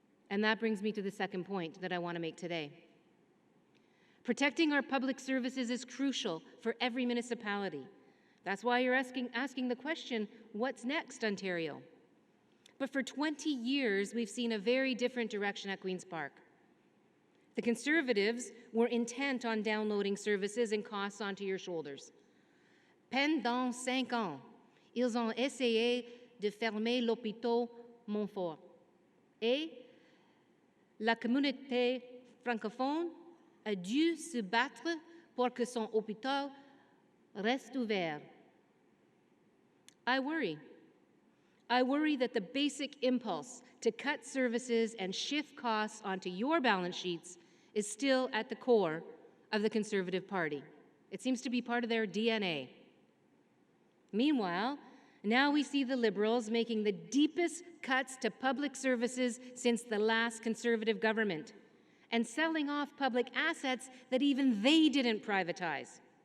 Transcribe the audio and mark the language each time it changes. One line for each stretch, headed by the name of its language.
English: And that brings me to the second point that I want to make today. Protecting our public services is crucial for every municipality. That's why you're asking the question, what's next, Ontario? But for 20 years, we've seen a very different direction at Queen's Park. The Conservatives were intent on downloading services and costs onto your shoulders.
French: Pendant 5 ans, ils ont essayé de fermer l'hôpital Montfort. Et la communauté francophone a dû se battre pour que son hôpital reste ouvert.
English: I worry. I worry that the basic impulse to cut services and shift costs onto your balance sheets is still at the core of the Conservative Party. It seems to be part of their DNA. Meanwhile, now we see the Liberals making the deepest cuts to public services since the last Conservative government and selling off public assets that even they didn't privatize.